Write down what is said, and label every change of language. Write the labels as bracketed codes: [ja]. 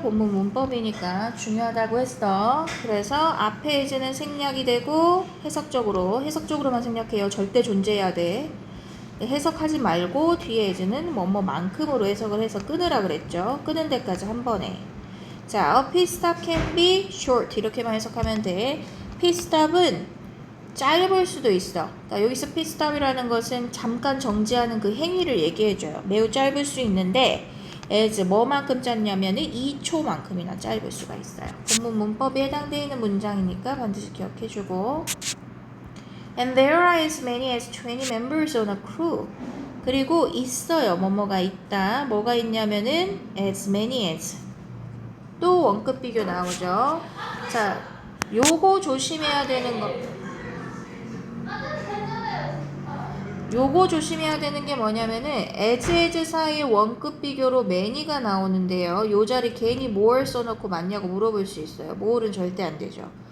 [ko] 본문 문법이니까 중요하다고 했어. 그래서 앞에 as는 생략이 되고 해석적으로만 생략해요. 절대 존재해야 돼. 해석하지 말고 뒤에 as는 뭐뭐만큼으로 해석을 해서 끊으라 그랬죠. 끊은 데까지 한 번에. [en] 자, a pit stop can be short [ko] 이렇게만 해석하면 돼. pit stop은 짧을 수도 있어. 그러니까 여기서 pit stop이라는 것은 잠깐 정지하는 그 행위를 얘기해줘요. 매우 짧을 수 있는데 as 뭐만큼 짧냐면은 2초만큼이나 짧을 수가 있어요. 본문 문법에 해당되어 있는 문장이니까 반드시 기억해주고. [en] And there are as many as 20 members on a crew. [ko] 그리고 있어요. 뭐뭐가 있다. 뭐가 있냐면은 as many as. 또 원급 비교 나오죠. 자, 요거 조심해야 되는 거. 요거 조심해야 되는 게 뭐냐면은 as 사이에 원급 비교로 many가 나오는데요. 요 자리 괜히 more 써놓고 맞냐고 물어볼 수 있어요. more는 절대 안 되죠.